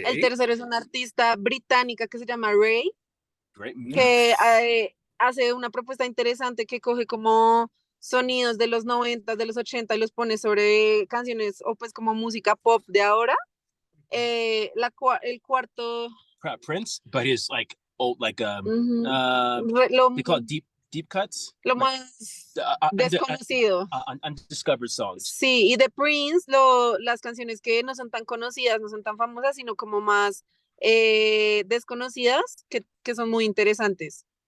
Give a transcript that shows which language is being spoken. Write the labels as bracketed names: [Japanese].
[Spanish] El tercero es una artista británica que se llama Ray, [English] Great. [Spanish] que hace una propuesta interesante que coge como sonidos de los 90, de los 80 y los pone sobre canciones o pues como música pop de ahora. El cuarto, [English] Prince, but his like old like they call it deep cuts. [Spanish] lo like, más desconocido. [English] Undiscovered songs. [Spanish] Sí, y de Prince, las canciones que no son tan conocidas, no son tan famosas, sino como más desconocidas, que son muy interesantes.